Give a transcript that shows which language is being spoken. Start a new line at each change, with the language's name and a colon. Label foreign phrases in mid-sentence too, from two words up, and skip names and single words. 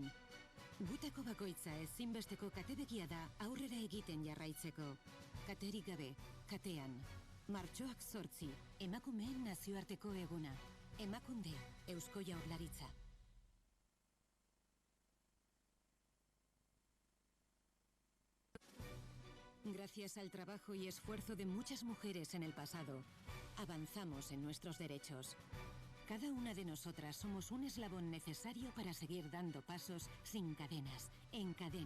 Basque: Gutako bakoitza ezinbesteko katebegia da aurrera egiten jarraitzeko. Katerik gabe, katean. Martxoak 8, emakumeen nazioarteko eguna. Emakunde, Eusko Jaurlaritza.
Spanish: Gracias al trabajo y esfuerzo de muchas mujeres en el pasado, avanzamos en nuestros derechos. Cada una de nosotras somos un eslabón necesario para seguir dando pasos sin cadenas, en cadena.